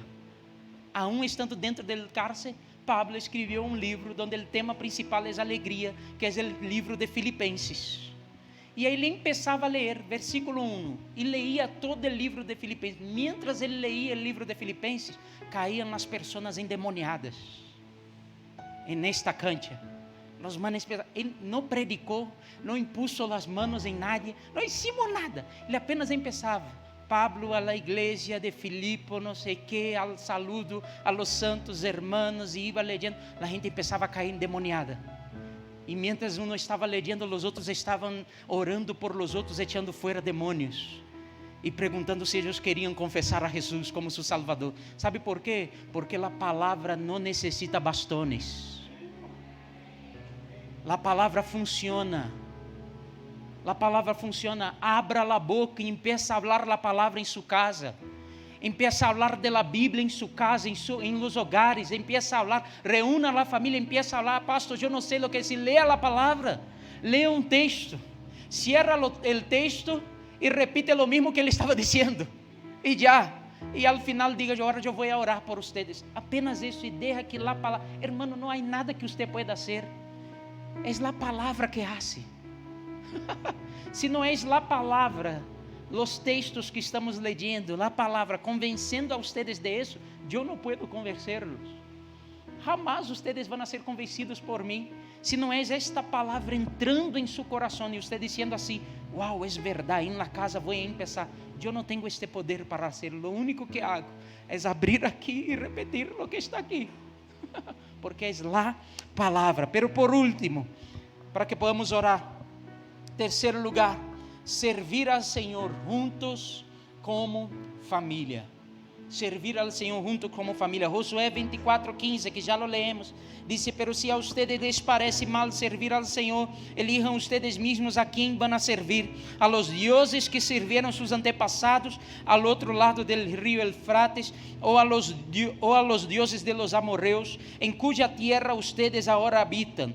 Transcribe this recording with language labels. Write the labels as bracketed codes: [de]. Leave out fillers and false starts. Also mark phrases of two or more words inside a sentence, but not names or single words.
[es] Aún estando [pt] dentro do cárcere, Pablo escreveu um livro onde o tema principal é alegria, que é o livro de Filipenses. E aí ele começava a ler, versículo 1, e leía todo o livro de Filipenses. Mientras ele leía o livro de Filipenses, caíam as pessoas endemoniadas nesta cancha. [es] Los manes, [pt] ele não predicou, não impuso as manos em nadie, [es] não hicimos nada. [pt] Ele apenas começava. [es] Pablo a la iglesia de Filipo, [pt] não sei que, [es] al saludo a los santos hermanos, e iba leyendo. [pt] A gente começava a cair endemoniada. E mientras um estava leyendo, os outros estavam orando por los outros, echando fora demônios. E perguntando se eles queriam confessar a Jesus como seu Salvador. Sabe por quê? Porque a palavra não necessita bastones. A palavra funciona. A palavra funciona. Abra a boca e empieza a falar a palavra em sua casa. Empieza a falar [es] de la Bíblia [pt] em sua casa, [es] em los hogares. [pt] Empieza a falar, reúna a família, empieza a falar, pastor, eu não sei o que é. Lea a palavra, lea um texto, cierra o texto e repite o mesmo que ele estava dizendo. E já. E [es] al final diga, [pt] agora eu vou orar por vocês. Apenas isso, e deixa que a palavra, hermano, não há nada que você pueda fazer. É a palavra que hace. Se não é a palavra, os textos que estamos leyendo, a palavra convencendo a vocês de isso, eu não posso convencer-los. Jamás vocês vão ser convencidos por mim, se não é esta palavra entrando em seu coração e você dizendo assim, wow, é verdade, em la casa vou começar. Eu não tenho este poder [es] para hacerlo, [pt] o único que hago é abrir aqui e repetir o que está aqui. Porque é a palavra. [es] Pero por último, para que podamos orar. [pt] Terceiro lugar, servir al Senhor juntos como família. Servir al Senhor junto como família. [es] Josué 24:15, que já lo leemos, dice: pero si a ustedes les parece mal servir al Senhor, elijan ustedes mismos a quem van a servir, a los dioses que sirvieron sus antepasados al otro lado del río Eufrates, o a los dioses de los amorreos, en cuya tierra ustedes ahora habitan.